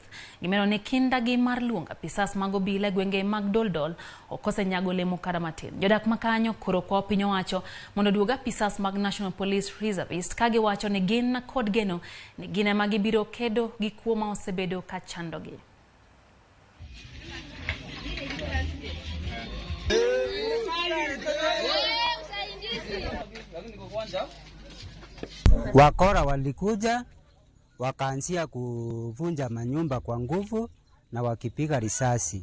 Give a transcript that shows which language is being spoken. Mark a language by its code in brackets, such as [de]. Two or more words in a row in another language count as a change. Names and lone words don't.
[luo] Gimero ne kindagi mar luonga pisas mag obila gwenge mag Doldol okosenyago lemo kata matin. Jodak makanyo koro kwa piny owacho mondo duoga pisas mag National Police Reservist kagi wacho ni gin kod geno ni gine magibiro kedo gi kuo ma osebedo ka chandogi. [sw] Wakora walikuja wakaanzia kuvunja manyumba kwa nguvu na wakipiga risasi.